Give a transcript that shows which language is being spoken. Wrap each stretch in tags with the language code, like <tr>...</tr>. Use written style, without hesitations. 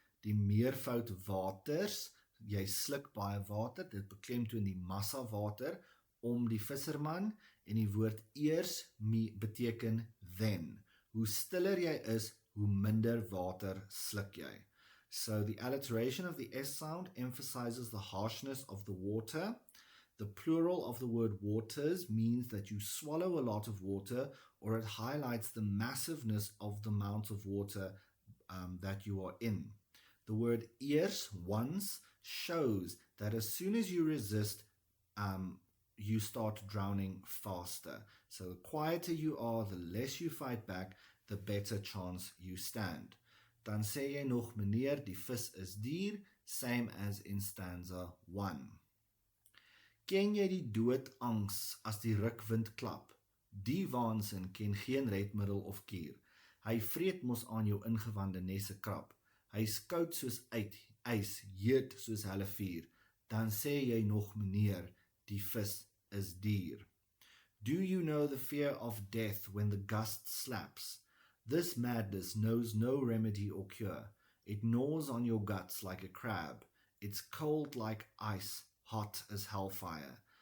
<af>Die meervoud waters, jy sluk baie water, dit beklemtoon die massa water om die visserman, en die woord eers beteken then. Hoe stiller jy is, hoe minder water sluk jy.</af> <en>So the alliteration of the S sound emphasizes the harshness of the water. The plural of the word waters means that you swallow a lot of water, or it highlights the massiveness of the amount of water that you are in. The word eers, once, shows that as soon as you resist, you start drowning faster. So the quieter you are, the less you fight back, the better chance you stand.</en> <af>Dan sê jy nog, meneer, die vis is dier,</af> <en>same as in stanza 1.</en> <af>Ken jy die doodangs as die rukwind klap? Die waansin ken geen redmiddel of kuur. Hy vreet mos aan jou ingewande nesse krap. Hy is koud soos ys, heet soos hulle vuur. Dan sê jy nog, meneer, die vis is dier.</af> <en>Do you know the fear of death when the gust slaps? This madness knows no remedy or cure. It gnaws on your guts like a crab. It's cold like ice, hot as hellfire.</en>